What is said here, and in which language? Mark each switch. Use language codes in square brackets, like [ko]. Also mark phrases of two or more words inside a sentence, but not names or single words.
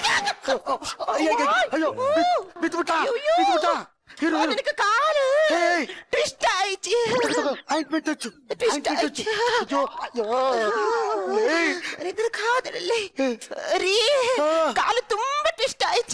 [kn] ಅಯ್ಯೋ ಬಿದ್ಬಿಟ್ಟ ಬಿದ್ಬಿಟ್ಟ. [ta] எனக்கு காலு ஏய். ட்விஸ்ட் ஆயிடுச்சு. [kn] ಆಯಿಂಟ್ಮೆಂಟ್ ಹಚ್ಚು Twist ಆಯಿಂಟ್ಮೆಂಟ್ ಹಚ್ಚು. ಆಯ್ತು. ಅಯ್ಯೋ ಅಯ್ಯೋ ಏಯ್. ಇದು ಕಾದಲಲ್ಲಿ ಸರಿ ಕಾಲು ತುಂಬಾ ಟ್ವಿಸ್ಟ್ ಆಯ್ತು.